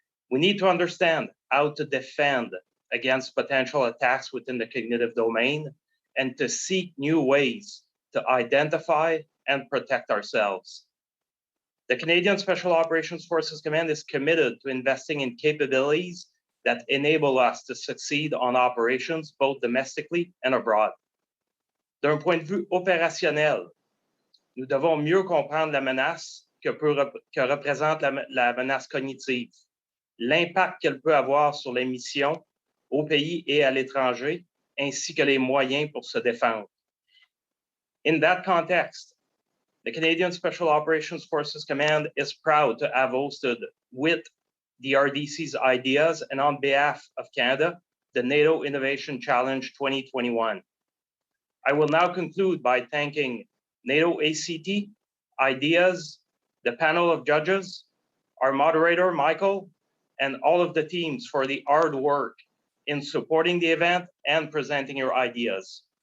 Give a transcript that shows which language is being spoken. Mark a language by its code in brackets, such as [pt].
[en] We need to understand how to defend against potential attacks within the cognitive domain and to seek new ways to identify and protect ourselves. The Canadian Special Operations Forces Command is committed to investing in capabilities that enable us to succeed on operations both domestically and abroad. [fr] D'un point de vue opérationnel, nous devons mieux comprendre la menace que représente la menace cognitive, l'impact qu'elle peut avoir sur les missions au pays et à l'étranger, ainsi que les moyens pour se défendre. [en] In that context, the Canadian Special Operations Forces Command is proud to have hosted with the RDC's ideas and on behalf of Canada, the NATO Innovation Challenge 2021. I will now conclude by thanking NATO ACT, IDEAS, the panel of judges, our moderator, Michael, and all of the teams for the hard work in supporting the event and presenting your ideas.